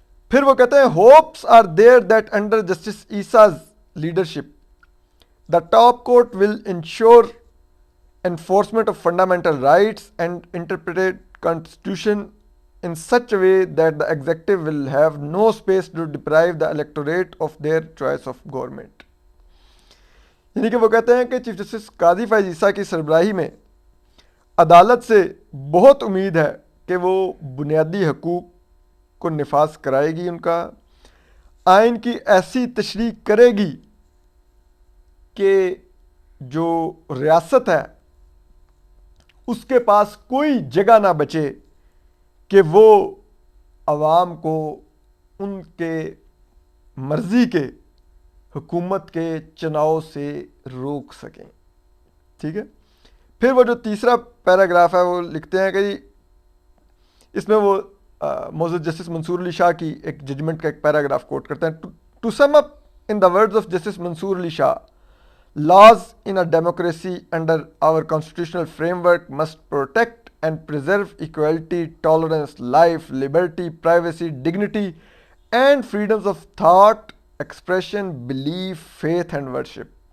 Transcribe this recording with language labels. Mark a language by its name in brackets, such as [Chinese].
[Urdu] پھر وہ کہتے ہیں [English] Hopes are there that under justice Isa's leadership the top court will ensure enforcement of fundamental rights and interpret constitution in such a way that the executive will have no space to deprive the electorate of their choice of government. [Urdu] یعنی کہ وہ کہتے ہیں کہ chief justice قاضی فائز عیسیٰ کی سربراہی میں عدالت سے بہت امید ہے کہ وہ بنیادی حقوق کو نفاذ کرائے گی، ان کا آئین کی ایسی تشریح کرے گی کہ جو ریاست ہے اس کے پاس کوئی جگہ نہ بچے کہ وہ عوام کو ان کے مرضی کے حکومت کے چناؤ سے روک سکیں. ٹھیک ہے. پھر وہ جو تیسرا پیراگراف ہے وہ لکھتے ہیں کہ اس میں وہ معزز جسٹس منصور علی شاہ کی ایک ججمنٹ کا ایک پیراگراف کوٹ کرتے ہیں. [English] To sum up in the words of justice Mansoor Ali Shah, laws in a democracy under our constitutional framework must protect and preserve equality, tolerance, life, liberty, privacy, dignity, and freedoms of thought, expression, belief, faith, and worship.